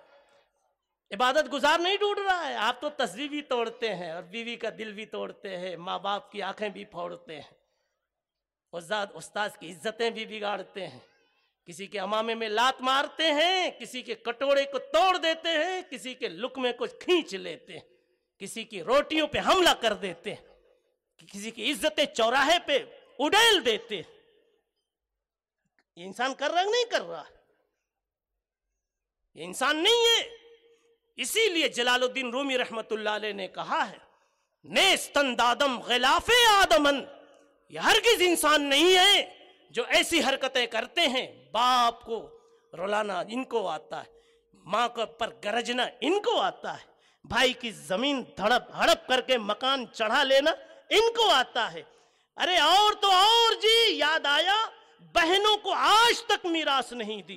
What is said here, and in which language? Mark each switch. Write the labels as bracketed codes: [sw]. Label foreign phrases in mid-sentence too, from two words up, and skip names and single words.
[ur] عبادت گزار نہیں ڈھونڈ رہا ہے۔ آپ تو تصویر بھی توڑتے ہیں اور بیوی کا دل بھی توڑتے ہیں، ماں باپ کی آنکھیں بھی پھوڑتے ہیں، استاد کی عزتیں بھی بگاڑتے ہیں، کسی کے امامے میں لات مارتے ہیں، کسی کے کٹورے کو توڑ دیتے ہیں، کسی کے لقمے کو کھینچ لیتے ہیں، کسی کی روٹیوں پہ حملہ کر دیتے ہیں، کسی کی عزتیں چوراہے پہ اڈیل دیتے ہیں۔ یہ انسان کر رہا نہیں کر رہا؟ یہ انسان نہیں ہے۔ اسی لیے جلال الدین رومی رحمت اللہ علیہ نے کہا ہے [fa] نیستند آدم غلاف آدمن، [ur] یہ ہرگز انسان نہیں ہے جو ایسی حرکتیں کرتے ہیں۔ باپ کو رلانا ان کو آتا ہے، ماں کو پر گرجنا ان کو آتا ہے، بھائی کی زمین ہڑپ کر کے مکان چڑھا لینا ان کو آتا ہے۔ ارے اور تو اور جی، یاد آیا بہنوں کو آج تک میراث نہیں دی۔